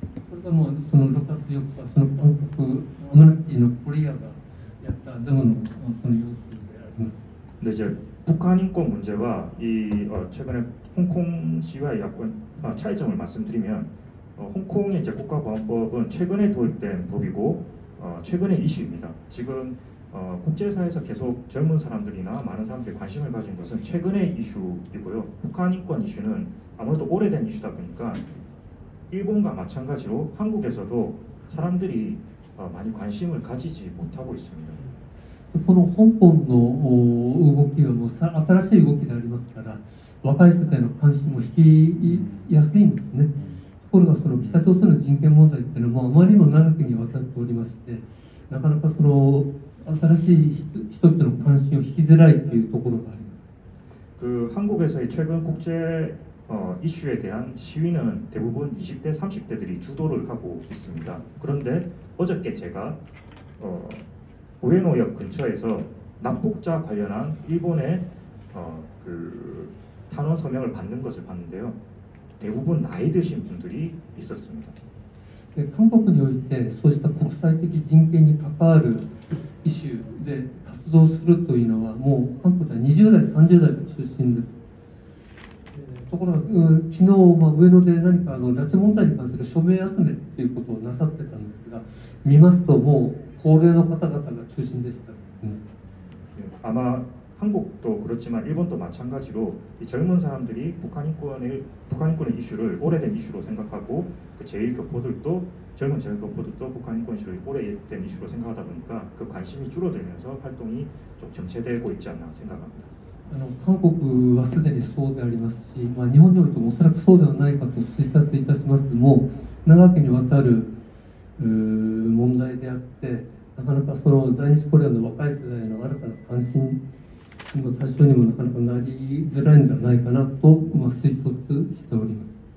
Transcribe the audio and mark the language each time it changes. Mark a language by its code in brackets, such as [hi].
[ja] これがもうその6月4日その韓国アムネスティのコリアがやったデモのその様子であります。 [ko] 근데 이제 북한 인권 문제와 이 최근에 홍콩 시위와 약간 차이점을 말씀드리면. 홍콩의 이제 국가보안법은 최근에 도입된 법이고 최근의 이슈입니다. 지금 국제사회에서 계속 젊은 사람들이나 많은 사람들이 관심을 가진 것은 최근의 이슈이고요. 북한 인권 이슈는 아무래도 오래된 이슈다 보니까 일본과 마찬가지로 한국에서도 사람들이 많이 관심을 가지지 못하고 있습니다. [ja] この香港の動きはもう新しい動きでありますから若い世代の関心も引きやすいんですね。ところがその北朝鮮の人権問題っていうのもあまりにも長きにわたっておりましてなかなかその新しい人々の関心を引きづらいというところがあります。 [ko] 그 한국에서의 최근 국제 이슈에 대한 시위는 대부분 20대, 30대들이 주도를 하고 있습니다. 그런데 어저께 제가 우에노역 근처에서 납북자 관련한 일본의 그 탄원 서명을 받는 것을 봤는데요. 대부분 나이 드신 분들이 있었습니다. [ja] 韓国においてそうした国際的人権に関わるイシューで活動するというのはもう韓国では20代、30代が中心です。ところが、昨日、上野で何か拉致問題に関する署名集めということをなさってたんですが見ますともう高齢の方々が中心でしたですね。 [ko] 아마 한국도 그렇지만 일본도 마찬가지로 이 젊은 사람들이 북한 인권의 이슈를 오래된 이슈로 생각하고 그 제1교포들도 젊은 제1교포들도 북한 인권 이슈를 오래된 이슈로 생각하다 보니까 그 관심이 줄어들면서 활동이 좀 정체되고 있지 않나 생각합니다. [ja] 韓国はすでにそうでありますし、日本においてもおそらくそうではないかと推察いたしますも長きにわたる問題であってなかなかその在日コリアンの若い世代の新たな関心の対象にもなかなかなりづらいのではないかなと、推測しております。